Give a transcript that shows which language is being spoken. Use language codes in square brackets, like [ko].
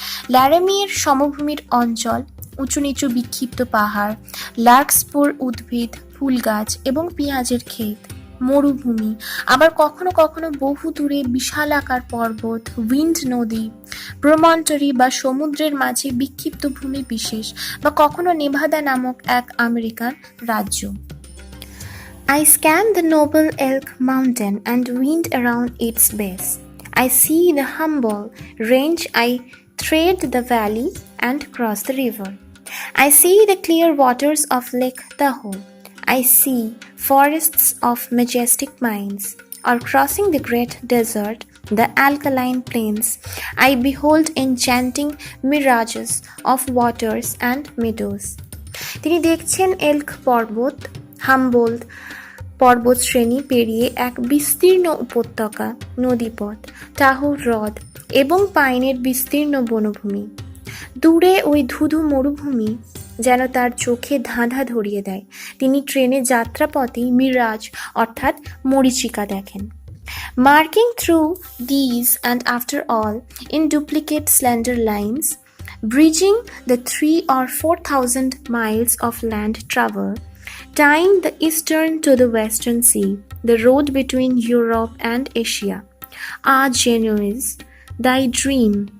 [bn] ল্যারামিয়ের সমভূমির অঞ্চল, উঁচু নিচু বিক্ষিপ্ত পাহাড়, লার্কস্পুর উদ্ভিদ, ফুল গাছ এবং পেঁয়াজের ক্ষেত, মরুভূমি, আবার কখনো কখনো বহু দূরে বিশালাকার পর্বত, উইন্ড নদী, প্রমন্টরি বা সমুদ্রের মাঝে বিক্ষিপ্ত ভূমি বিশেষ, বা কখনো নেভাদা নামক এক আমেরিকান রাজ্য। [en] I scan the noble Elk Mountain and wind around its base. I see the humble range. I thread the valley and cross the river. I see the clear waters of Lake Tahoe. I see forests of majestic pines. Or crossing the great desert, the alkaline plains, I behold enchanting mirages of waters and meadows. [bn] তিনি দেখছেন elk পর্বত, Humboldt পর্বতশ্রেণী পেরিয়ে এক বিস্তীর্ণ উপত্যকা, নদীপথ, টাহুর হ্রদ এবং পাইনের বিস্তীর্ণ বনভূমি। দূরে ওই ধুধু মরুভূমি যেন তার চোখে ধাঁধা ধরিয়ে দেয়। তিনি ট্রেনে যাত্রাপথে মিরাজ অর্থাৎ মরীচিকা দেখেন। [en] Marking through these and after all in duplicate slender lines, bridging the 3,000 or 4,000 miles of land travel, tying the eastern to the western sea, the road between Europe and Asia. Ah, Genoese, thy dream